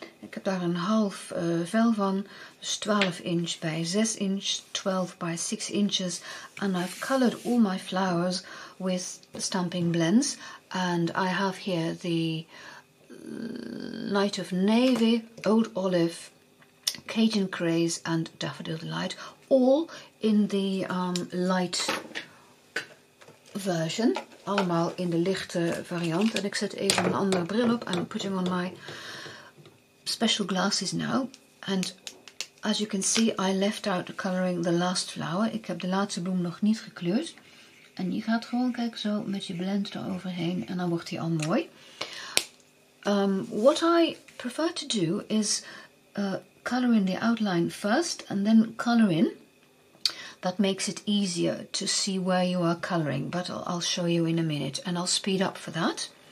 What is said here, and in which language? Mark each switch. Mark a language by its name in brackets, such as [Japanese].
[Dutch] Ik heb daar een half vel van, dus [English] 12 inch by 6 inch, 12 by 6 inches. And I've colored all my flowers with stamping blends. And I have here the Night of Navy, Old Olive, Cajun Craze and Daffodil Delight. All in the light version. [Dutch] Allemaal in de lichte variant. En ik zet even een andere bril op. [English] I'm putting on my special glasses now. And as you can see, I left out coloring the last flower. [Dutch] Ik heb de laatste bloem nog niet gekleurd. En je gaat gewoon, kijk, zo met je blend eroverheen. En dan wordt hij al mooi. [English] What I prefer to do is color in the outline first. And then color in. That makes it easier to see where you are coloring. But I'll show you in a minute. And I'll speed up for that.